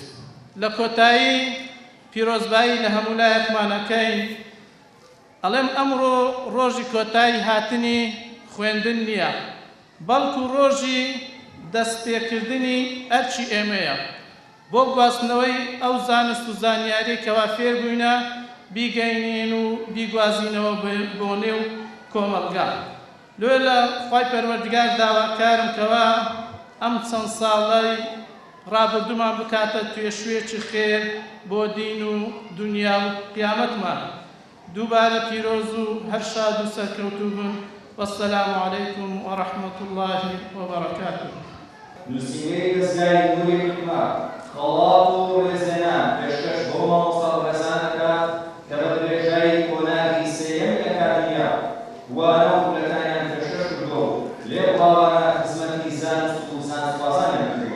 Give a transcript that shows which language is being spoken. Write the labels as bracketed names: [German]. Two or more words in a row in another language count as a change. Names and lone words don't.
[Central Kurdish] لە کۆتایی پیرۆزبایی لە هەموو لایەکمانەکەین ئەڵێم ئەمڕۆ ڕۆژی کۆتایی هاتنی خوێندن نییە، بەڵکو ڕۆژی دەستپێکردنی ئەرچی ئێمەیە بۆ گواستنەوەی ئەو زانست و زانیاری کەوا فێر بووینە بیگەینین و بیگوازینەوە بۆ نێو کۆمەڵگا. لێ لە خوای پەروەردیگار داواکارم کەوا ئەم چەند ساڵەی ڕابردوومان بکاتە توێشوێکی خێر بۆ دین و دنیا و قیامەتمان. دووبارە پیرۆز و هەر شاد و سەرکەوتوو بن. [Arabic] والسلام عليكم ورحمة الله وبركاته. [Central Kurdish] نووسینگەی دەستگای نووری حکمە خەڵات و ڕێزێنان پێشکەش بۆ مامۆستا ڕێزانەکە کە بە درێژایی کۆناغی سێیەم ئەکادیمیا وانە و خولەکانیان پێشکەش کردووە و لێبڵاوانە خزمەتی زانست و زانستبازانیان کردووە.